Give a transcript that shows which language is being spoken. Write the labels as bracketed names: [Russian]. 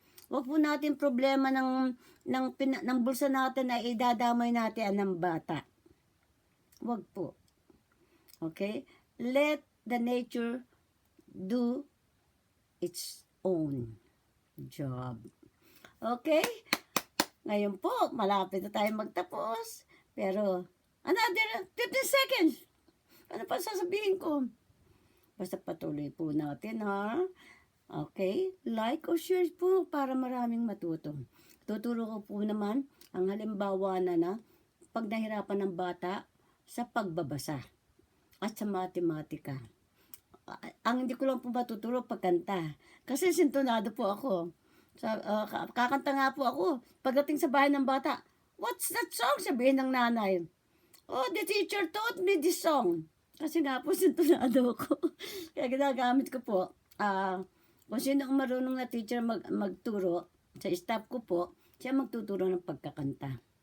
[Filipino] Huwag po natin problema ng bulsa natin na idadamay natin ng bata. Huwag po. Okay? [English] Let the nature do its own job. [Filipino] Okay? Ngayon po, malapit na tayo magtapos. Pero, another 15 seconds. Ano pa sasabihin ko? Basta patuloy po natin, ha? Okay? Like o share po para maraming matuto. Tuturo ko po naman ang halimbawa na pag nahirapan ng bata sa pagbabasa. at sa matematika. Ang hindi ko lang po matuturo pagkanta. Kasi sintonado po ako. Kakanta nga po ako. Pagdating sa bahay ng bata, [English] "What's that song?" [Filipino] sabihin ng nanay. [English] "Oh, the teacher taught me this song." [Filipino] Kasi nga po, sintonado ko. Kaya ginagamit ko po, kung sino ang marunong na teacher magturo, sa staff ko po, siya magtuturo ng pagkakanta.